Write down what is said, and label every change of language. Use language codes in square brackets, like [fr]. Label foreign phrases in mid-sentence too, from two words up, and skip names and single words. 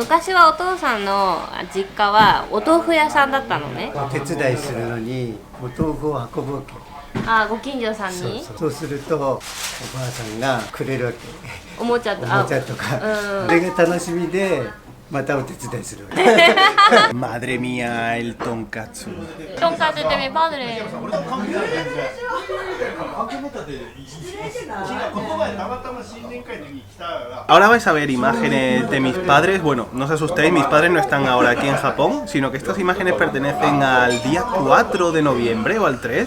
[ja] 昔はお父さんの実家はお豆腐屋さんだったのね。手伝いするのにお豆腐を運ぶわけ。ご近所さんにそうするとおばあさんがくれるわけ。おもちゃとおもちゃとか、それが楽しみでまたお手伝いするわけ。 [es] Madre mía, el tonkatsu. Tonkatsu de mi padre. Ahora vais a ver imágenes de mis padres. Bueno, no os asustéis, mis padres no están ahora aquí en Japón, sino que estas imágenes pertenecen al día 4 de noviembre o al 3.